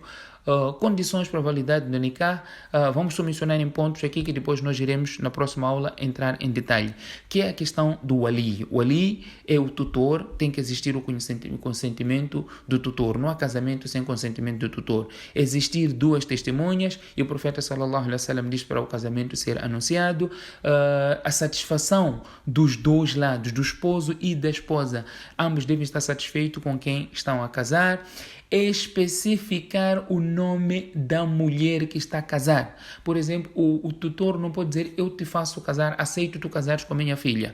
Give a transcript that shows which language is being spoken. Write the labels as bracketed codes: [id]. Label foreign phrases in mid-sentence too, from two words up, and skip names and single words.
[pt] Condições para a validade do nikah, vamos só mencionar em pontos aqui que depois nós iremos na próxima aula entrar em detalhe, que é a questão do wali. O wali é o tutor, tem que existir o consentimento do tutor, não há casamento sem consentimento do tutor. Existir 2 testemunhas, e o profeta [ar] صلى الله عليه وسلم [pt] diz para o casamento ser anunciado, a satisfação dos 2 lados, do esposo e da esposa, ambos devem estar satisfeitos com quem estão a casar. Especificar o nome da mulher que está a casar. Por exemplo, o tutor não pode dizer: eu te faço casar, aceito tu casares com a minha filha.